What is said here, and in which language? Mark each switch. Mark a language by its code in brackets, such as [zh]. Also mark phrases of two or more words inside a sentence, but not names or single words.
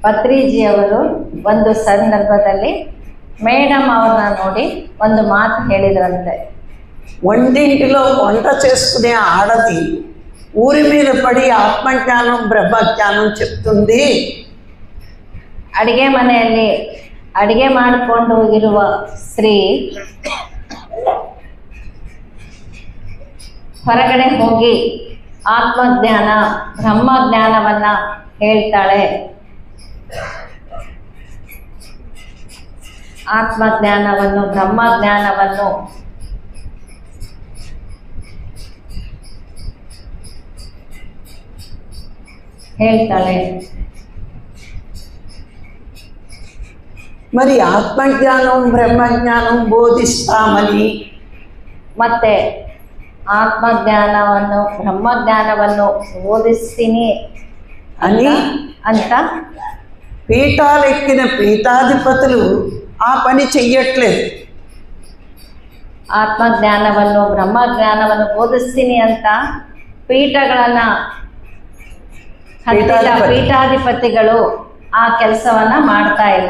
[kn] ಪತ್ರಿಜಿಯವರು ಒಂದು ಸಂದರ್ಭದಲ್ಲಿ ಮೇಡಮ್ ಅವ್ರನ್ನ ನೋಡಿ ಒಂದು ಮಾತು ಹೇಳಿದ್ರಂತೆ. [te] వంటింటిలో వంట చేసుకునే ఆడది ఊరి మీద పడి ఆత్మజ్ఞానం బ్రహ్మజ్ఞానం చెప్తుంది. [kn] ಅಡಿಗೆ ಮನೆಯಲ್ಲಿ ಅಡಿಗೆ ಮಾಡಿಕೊಂಡು ಇರುವ ಸ್ತ್ರೀ ಹೊರಗಡೆ ಹೋಗಿ ಆತ್ಮಜ್ಞಾನ ಬ್ರಹ್ಮಜ್ಞಾನವನ್ನ ಹೇಳ್ತಾಳೆ. ಆತ್ಮಜ್ಞಾನವನ್ನು ಬ್ರಹ್ಮಜ್ಞಾನವನ್ನು ಹೇಳ್ತಾಳೆ. [te] మరి ఆత్మజ్ఞానం బ్రహ్మజ్ఞానం బోధిస్తామని [kn] ಮತ್ತೆ ಆತ್ಮಜ್ಞಾನವನ್ನು ಬ್ರಹ್ಮಜ್ಞಾನವನ್ನು ಬೋಧಿಸ್ತೀನಿ [te] అని [kn] ಅಂತ [te] పీఠాలెక్కిన పీఠాధిపతులు ఆ పని చెయ్యట్లేదు. [kn] ಆತ್ಮಜ್ಞಾನವನ್ನು ಬ್ರಹ್ಮಜ್ಞಾನವನ್ನು ಬೋಧಿಸ್ತೀನಿ ಅಂತ ಪೀಠಗಳನ್ನ ಹತ್ತಿದ ಪೀಠಾಧಿಪತಿಗಳು ಆ ಕೆಲಸವನ್ನ ಮಾಡ್ತಾ ಇಲ್ಲ.